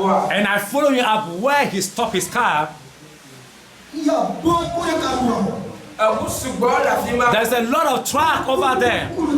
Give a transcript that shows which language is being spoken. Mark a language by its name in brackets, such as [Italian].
[English] And I follow him up where he stopped his car. [French] Il y a beaucoup de camions. [English] There's a lot of trucks over there.